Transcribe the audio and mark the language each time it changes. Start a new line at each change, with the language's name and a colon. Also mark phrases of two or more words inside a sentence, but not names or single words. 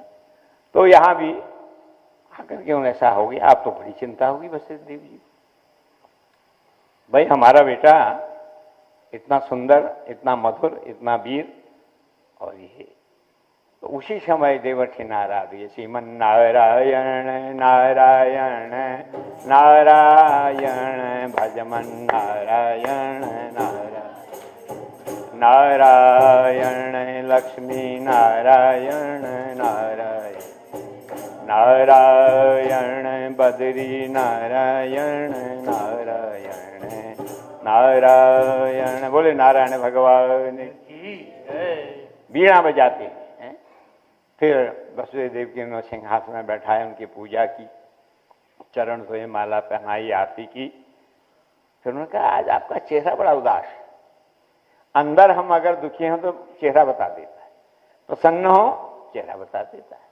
Hindi: तो यहां भी आकर के ऐसा हो गया। आप तो बड़ी चिंता होगी वशिष्ठ देव जी, भाई हमारा बेटा इतना सुंदर, इतना मधुर, इतना वीर, और ये तो उसी समय देवर्षि नारद, ये श्रीमन नारायण नारायण नारायण भजमन नारायण नारायण नारायण लक्ष्मी नारायण नारायण नारायण बद्री नारायण नारायण नारायण। बोले नारायण भगवान की बीड़ा बजाते हैं। फिर वसुदेव देव की उन्होंने सिंहासन में बैठाए, उनकी पूजा की, चरण धोए, माला पहनाई, आरती की। फिर उन्होंने कहा आज आपका चेहरा बड़ा उदास है, अंदर हम अगर दुखी हों तो चेहरा बता देता है, प्रसन्न हो चेहरा बता देता है।